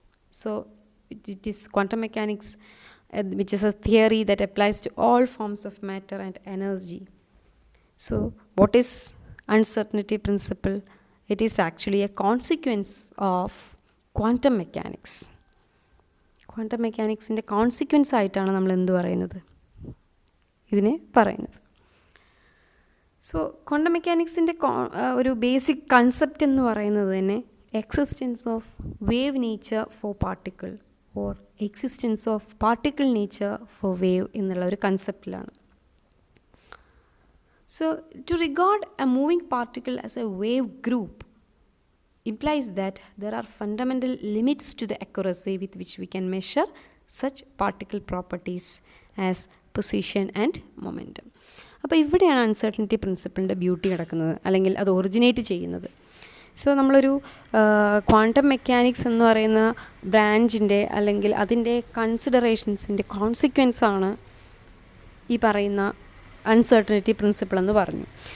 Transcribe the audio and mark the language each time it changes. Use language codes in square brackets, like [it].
[en] So it is quantum mechanics, which is a theory that applies to all forms of matter and energy. So what is uncertainty principle? It is actually a consequence of quantum mechanics. [ml] Quantum mechanics ന്റെ consequence ആയിട്ടാണ് നമ്മൾ എന്ത് പറയുന്നത്, ഇതിനെ പറയുന്നത്. So quantum മെക്കാനിക്സിൻ്റെ ഒരു basic concept എന്ന് പറയുന്നത് തന്നെ [en] existence of wave nature for particle or existence of particle nature for wave [ml] എന്നുള്ള ഒരു കൺസെപ്റ്റിലാണ്. [en] So to regard a moving particle as a wave group implies that there are fundamental limits to the accuracy with which we can measure such particle properties as position and momentum. [ml] അപ്പോൾ ഇവിടെയാണ് uncertainty പ്രിൻസിപ്പിളിൻ്റെ beauty കിടക്കുന്നത്, അല്ലെങ്കിൽ അത് originate ചെയ്യുന്നത്. So നമ്മളൊരു quantum mechanics എന്ന് പറയുന്ന ബ്രാഞ്ചിൻ്റെ അല്ലെങ്കിൽ അതിൻ്റെ കൺസിഡറേഷൻസിൻ്റെ കോൺസിക്വൻസാണ് ഈ പറയുന്ന അൺസർട്ടനിറ്റി പ്രിൻസിപ്പിൾ എന്ന് പറഞ്ഞു.